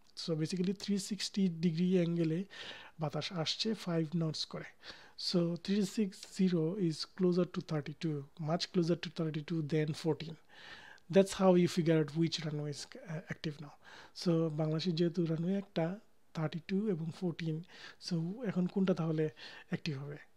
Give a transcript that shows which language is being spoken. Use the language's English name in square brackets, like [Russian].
[Bangla] So basically 360 degree অ্যাঙ্গেলে বাতাস আসছে 5 নটস করে। [English] So 360 is closer to 32, much closer to 32 than 14. That's how you figure out which runway is active now. [Bangla] So বাংলাদেশের যেহেতু runway একটা 32 এবং 14, সো এখন কোনটা তাহলে অ্যাক্টিভ হবে?